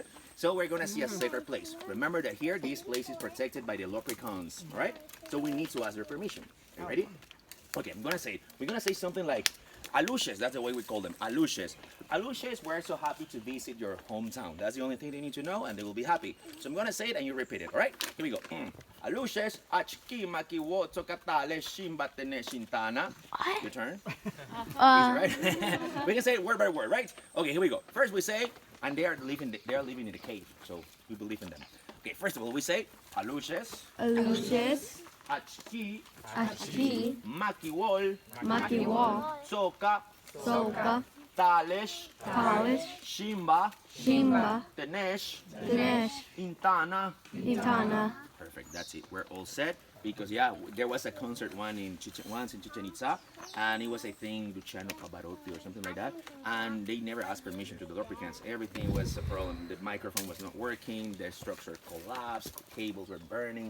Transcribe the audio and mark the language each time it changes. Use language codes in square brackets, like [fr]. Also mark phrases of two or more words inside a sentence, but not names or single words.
[en] So we're gonna see a sacred place. Remember that here, this place is protected by the leprechauns, all right? So we need to ask their permission. Are you ready? Okay, we're gonna say something like, Aluches, that's the way we call them, Aluches. Aluches, we're so happy to visit your hometown. That's the only thing they need to know, and they will be happy. So I'm gonna say it and you repeat it, all right? Here we go. Aluches, achki makiwo tokatale shimbatene shintana. Your turn. Easy, right? We can say it word by word, right? Okay, here we go. First we say, and they are living in the cave, so we believe in them. Okay, first of all, we say, Aluches, Aluches, achki Achki, makiwol Makiwa, soka Soka, talesh Talish, shimba Shimba, tenesh Dinesh, intana. Itana. Perfect, that's it. We're all set. Because yeah, there was a concert once in Chichen Itza, and it was, I think, Luciano Pavarotti or something like that, and they never asked permission to the leprechauns. Everything was a problem. The microphone was not working, the structure collapsed, cables were burning.